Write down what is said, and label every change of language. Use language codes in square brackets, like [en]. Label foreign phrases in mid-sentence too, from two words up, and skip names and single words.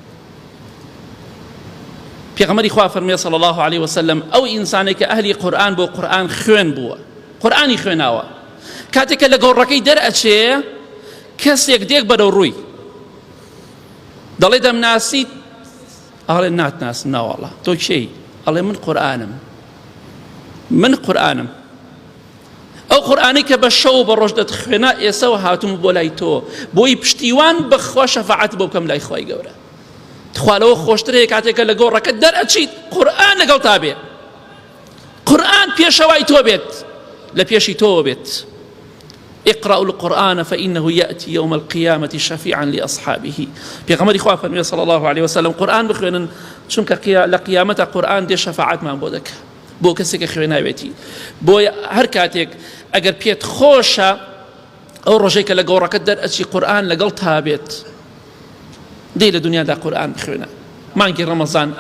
[ckb] پێغەمبەری خوا فەرمێ [ar] صلی الله علیه وسلم [ckb] ئەو ئینسانێک کە ئەهلی قورئان بۆ قورئان خوێن بووە قورئانی خوێناوە کاتێک کە لە گۆڕەکەی دەرئەچێ کەسێک دێک بەرەو ڕووی دەڵێ دەمناسیت ئەڵێ ناتناسم ناوەڵڵا تۆ کێی ئەڵێ من قورئانم ئەو قورئانەی کە بە شەو بە ڕۆژ دەتخوێنە ئێسەوە هاتووم بۆ لای تۆ بۆی پشتیوان بەخوا شەفاعەت بۆ بکەم لای خۆی گەورە خوا لەوە خۆشترەیە کاتێکە لە گۆڕەکەت دەرئەچیت قورئان لەگەڵ تا بێ قورئان پێشەوای تۆ بێت لە پێشی تۆ بێت [ar] اقرأوا القرآن فإنه يأتي يوم القيامة شفيعا لأصحابه [ckb] پێغەمبەری خوا فەرمووی [ar] صلى الله عليه وسلم [ckb] قورئان بخوێنن چونکە لە قیامەتە قورئان دێ شەفاعەتمان بۆ دەکات بۆ کەسێکە خوێناوێتی بۆ هەر کاتێک ئەگەر پێت خۆشە ئەو ڕۆژەی کە لە گۆڕەکەت دەرئەچی قورئان لەگەڵ تا بێت دێ لە دنیادا قورئان بخوێنە مانگی ڕەمەزان ئەم